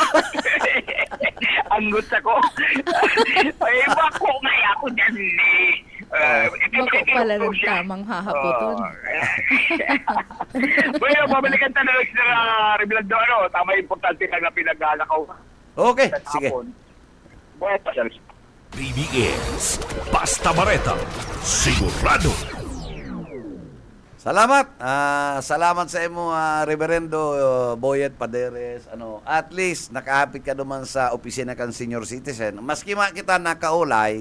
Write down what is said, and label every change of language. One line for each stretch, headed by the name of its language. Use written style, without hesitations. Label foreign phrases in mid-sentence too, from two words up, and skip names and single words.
Bikol: Anggot ako. Ay, bako nga ako dyan eh. Bako pala ng tamang hahapoton.
Filipino: Bueno, babalikan tayo na sa Reblando.
Bikol: Tama, importante lang na pinaglalakaw.
Filipino: Okay, sige. Buhay pa siya.
Bikol: BBS. Basta Bareta. Sigurado. Salamat. Salamat sa imo, Reverendo Boyet Paderes. At least nakaapit ka naman sa opisina kan senior citizen. Maski kita nakaulay,